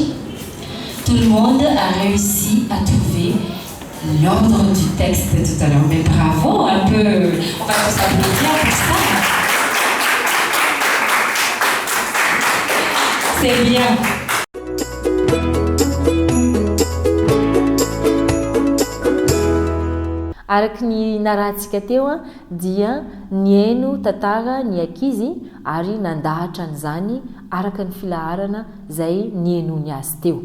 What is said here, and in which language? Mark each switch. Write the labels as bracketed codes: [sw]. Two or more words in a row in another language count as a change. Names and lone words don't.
[fr] Tout le monde a réussi à trouver l'ordre du texte tout à l'heure. Mais bravo, un peu, on va tous applaudir pour ça. C'est bien. [mg] Araka ny narahantsika teo dia nihaino tantara ny ankizy ary nandahatra an'izany araka ny filaharana izay nihainony azy teo.